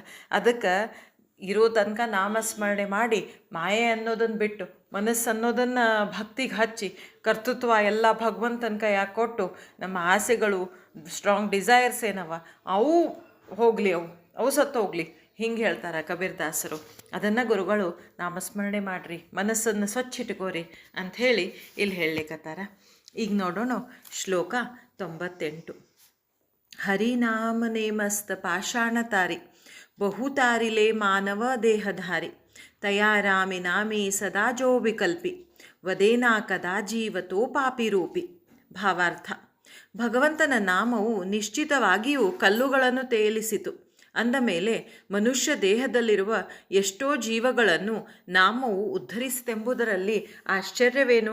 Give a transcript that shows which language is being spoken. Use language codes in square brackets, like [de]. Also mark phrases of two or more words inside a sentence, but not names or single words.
[kn] ಅದಕ್ಕೆ ಇರೋ ತನಕ ನಾಮಸ್ಮರಣೆ ಮಾಡಿ ಮಾಯೆ ಅನ್ನೋದನ್ನು ಬಿಟ್ಟು ಮನಸ್ಸು ಅನ್ನೋದನ್ನು ಭಕ್ತಿಗೆ ಹಚ್ಚಿ, ಕರ್ತೃತ್ವ ಎಲ್ಲ ಭಗವಂತನ ಕೈಯಾಗಿ ಕೊಟ್ಟು, ನಮ್ಮ ಆಸೆಗಳು, [en] strong desires [kn] ಏನವ ಅವು ಹೋಗಲಿ, ಅವು ಸತ್ತೋಗ್ಲಿ. ಹಿಂಗೆ ಹೇಳ್ತಾರೆ ಕಬೀರ್ ದಾಸರು. ಅದನ್ನು ಗುರುಗಳು ನಾಮಸ್ಮರಣೆ ಮಾಡಿರಿ, ಮನಸ್ಸನ್ನು ಸ್ವಚ್ಛ ಇಟ್ಕೋರಿ ಅಂಥೇಳಿ ಇಲ್ಲಿ ಹೇಳಲಿಕ್ಕತ್ತಾರ. ಈಗ ನೋಡೋಣ ಶ್ಲೋಕ 98. [mr] हरिनाम ने मस्त पाषाण तारी बहुतारिले मानव देहधारी तया रामि नामी सदा जो विकल्पಿ वदेना कदा जीवतो पापी रूपी. [kn] ಭಾವಾರ್ಥ: ಭಗವಂತನ ನಾಮವು ನಿಶ್ಚಿತವಾಗಿಯೂ ಕಲ್ಲುಗಳನ್ನು ತೇಲಿಸಿತು. ಅಂದ ಮೇಲೆ ಮನುಷ್ಯ ದೇಹದಲ್ಲಿರುವ ಎಷ್ಟೋ ಜೀವಗಳನ್ನು ನಾಮವು ಉದ್ಧರಿಸಿತೆಂಬುದರಲ್ಲಿ ಆಶ್ಚರ್ಯವೇನು?